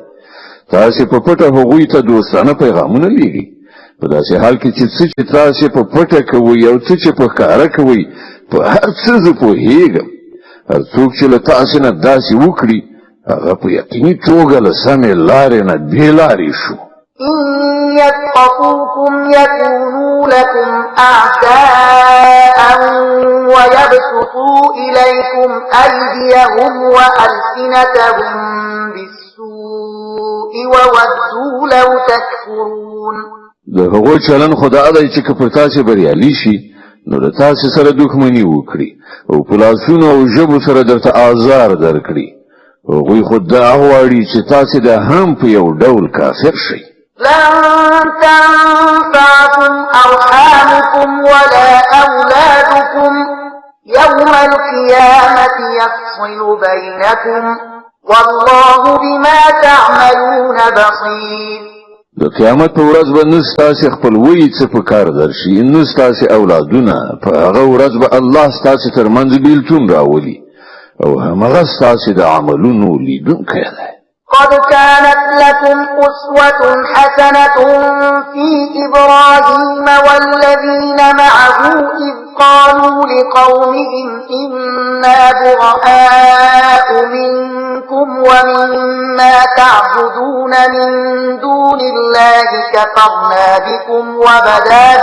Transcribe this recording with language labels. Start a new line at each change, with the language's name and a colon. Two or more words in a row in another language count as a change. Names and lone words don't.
Pashto: تاسو په پټه هغوی ته دوستانه پیغامونه لیږي په داسې حال کې چې تاسو په پټه کوي او چې په ښکاره کوي په هر څه زه پوهیږم. هر څوک چې له تاسو نه داسې وکړي هغه په یقیني توګه له سمې لارې نه بېلارې شو.
Arabic: إن يثقفوكم يكونوا لكم أعداء ويبسطوا إليكم أيديهم وألسنتهم بالسوء وودوا لو تكفرون.
Pashto: د هغو چلن خدا دی چې پر تاسو بریالي شي نو د تاسو سره دښمني وکړي او په لاسونو او ژبو سره درته آزار درکړي. هغوی خو دا غواړي چې تاسو د هم په یو ډول کافر شئ.
Arabic: لن تنفعكم أرحامكم ولا أولادكم يوم القيامة يفصل بينكم والله بما تعملون بصير.
Pashto: د قیامت په ورځ به نستاسې خپلوي څه په کار درشي نستاسې اولادونه په هغه ورځ به الله ستاسې ترمنځ بیلتون راولي او همغه ستاسې د عملونو لیدونکی دی.
Arabic: قد كانت لكم أسوة حسنة في إبراهيم والذين معه إذ قالوا لقومهم إنا براء منكم ومما تعبدون من دون الله كفرنا بكم وبدا